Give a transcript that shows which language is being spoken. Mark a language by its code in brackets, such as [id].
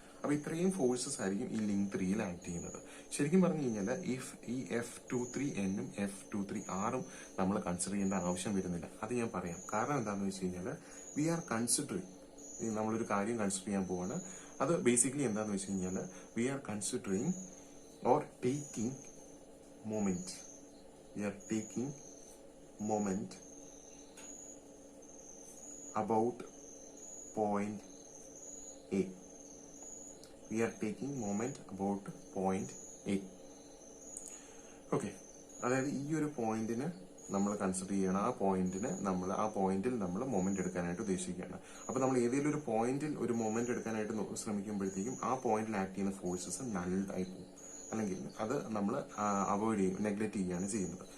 [ml] അപ്പൊ ഇത്രയും ഫോഴ്സസ് ആയിരിക്കും ഈ ലിങ്ക് 3യിൽ ആക്ട് ചെയ്യുന്നത്. ശരിക്കും പറഞ്ഞു കഴിഞ്ഞാൽ ഈ F23N-ഉം F23R-ഉം നമ്മൾ കൺസിഡർ ചെയ്യേണ്ട ആവശ്യം വരുന്നില്ല. അത് ഞാൻ പറയാം. കാരണം എന്താണെന്ന് വെച്ച് കഴിഞ്ഞാൽ [en] we are considering, [ml] നമ്മളൊരു കാര്യം കൺസിഡർ ചെയ്യാൻ പോവാണ്. അത് ബേസിക്കലി എന്താണെന്ന് വെച്ച് കഴിഞ്ഞാൽ [en] We are considering or taking moment. We are taking moment about point A. We are taking moment about point A. [ml] Okay, അതായത് ഈ ഒരു പോയിന്റിന് നമ്മൾ കൺസിഡർ ചെയ്യണം. ആ പോയിന്റിൽ നമ്മൾ മൊമെന്റ് എടുക്കാനായിട്ട് ഉദ്ദേശിക്കുകയാണ്. അപ്പൊ നമ്മൾ ഏതെങ്കിലും ഒരു പോയിന്റിൽ ഒരു മൊമെന്റ് എടുക്കാനായിട്ട് ശ്രമിക്കുമ്പോഴത്തേക്കും ആ പോയിന്റിൽ ആക്ട് ചെയ്യുന്ന ഫോഴ്സസ് നല്ലായി പോകും, അല്ലെങ്കിൽ അത് നമ്മൾ അവോയ്ഡ് ചെയ്യും, നെഗ്ലക്ട് ചെയ്യുകയാണ് ചെയ്യുന്നത്.